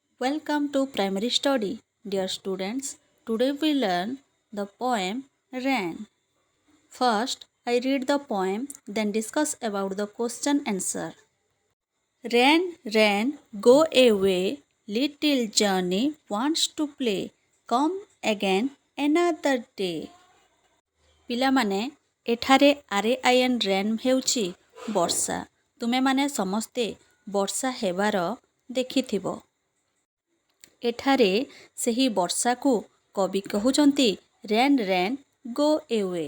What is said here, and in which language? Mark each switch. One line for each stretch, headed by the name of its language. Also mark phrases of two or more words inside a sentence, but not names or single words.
English: Welcome to primary study. Dear students, today we learn the poem Rain. First, I read the poem, then discuss about the question answer. Rain, rain, go away, little Johnny wants to play. Come again another day.
Odia: ପିଲାମାନେ ଏଠାରେ RAIN ରେନ୍ ହେଉଛି ବର୍ଷା। ତୁମେମାନେ ସମସ୍ତେ ବର୍ଷା ହେବାର ଦେଖିଥିବ। ଏଠାରେ ସେହି ବର୍ଷାକୁ କବି କହୁଛନ୍ତି
English: rain rain go away.